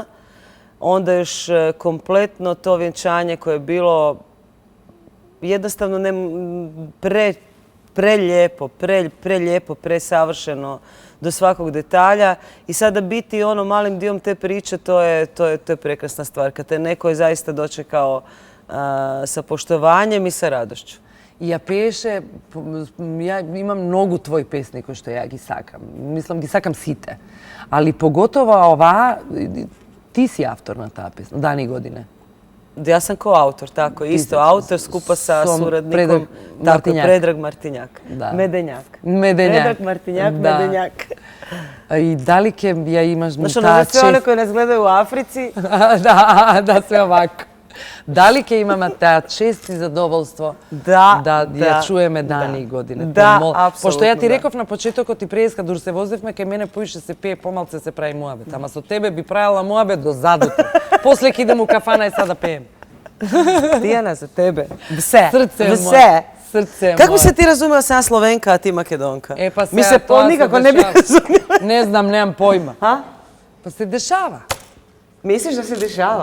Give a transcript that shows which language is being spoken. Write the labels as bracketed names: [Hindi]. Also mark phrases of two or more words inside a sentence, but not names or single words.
[Croatian] Onda još kompletno to vjenčanje koje je bilo jednostavno prelijepo, presavršeno do svakog detalja i sada biti ono malim diom te priče, to je prekrasna stvar. Kad te neko je zaista dočekao sa poštovanjem i sa radošću. [Macedonian] Ја пееше, ја имам многу твои песни кои што ја ги сакам. Мислам, ги сакам сите. Али поготово оваа, ти си автор на таа песна, Дани године. [Croatian] Ja sam koautor, tako, isto autor skupa sa suradnikom. Tako, Predrag Martinjak. Medenjak. Predrag Martinjak, Medenjak. [Macedonian] И дали ќе ја имаш [Croatian] Znaš, ono, [Macedonian] таа [Croatian] za sve one koji nas gledaju u Africi. [Macedonian] Да, све овако. Дали ќе имаме таа чест и задоволство да ја чуеме Дани године? Да, апсолутно. Пошто ја ти реков на почетокот и преска, дур се возевме, кај мене поише се пее, помалце се прави муабет. Ама со тебе би правила муабет до задуто. После ќе идем у кафана и сада пеем. [Slovenian] Tijana, za tebe. Vse. [Croatian] Srce moje. [Slovenian] Vse. [Croatian] Srce moje. Kako bi se ti razumela sam ja Slovenka, a ti Makedonka? E pa Mi se nikako ne bi razumjela. Ne znam, nemam pojma. Ha? Pa se dešava. Misliš da se dešava?